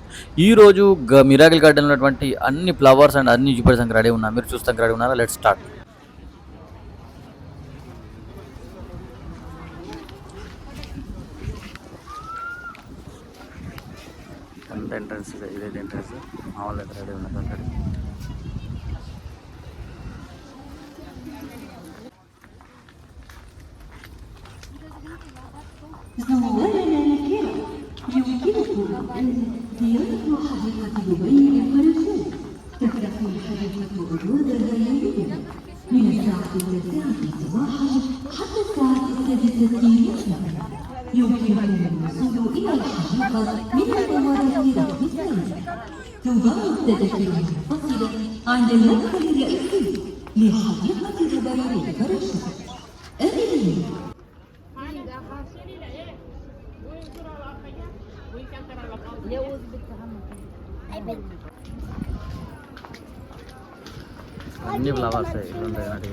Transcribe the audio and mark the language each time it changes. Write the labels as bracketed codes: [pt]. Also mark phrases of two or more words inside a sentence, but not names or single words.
[te] ఈ రోజు మిరాకిల్ గార్డెన్ ఉన్నటువంటి అన్ని [en] flowers and [te] అన్ని చూపించడానికి రెడీ ఉన్నా. మీరు చూస్తానికి రెడీ ఉన్నారా? [en] let's start. [te] ఎంట్రన్స్ ఇదైతే ఎంట్రన్స్. మామూలు అయితే రెడీ ఉన్నది ఆల్రెడీ. [ar] زوارنا الكرام يمكنكم أن زيارة حديقة دبي للفراشات. تفتح الحديقة أبوابها يوميا من الساعة 9 صباحا حتى الساعة 6 مساء. يمكنكم الوصول إلى الحديقة من الممرات رقم 2. تباع التذاكر المنفصلة عند المدخل الرئيسي لحديقة دبي للفراشات. آمنين. [te] అన్ని ఫ్లవర్స్ ఇల్లు ఉంటాయి అన్నట్టు.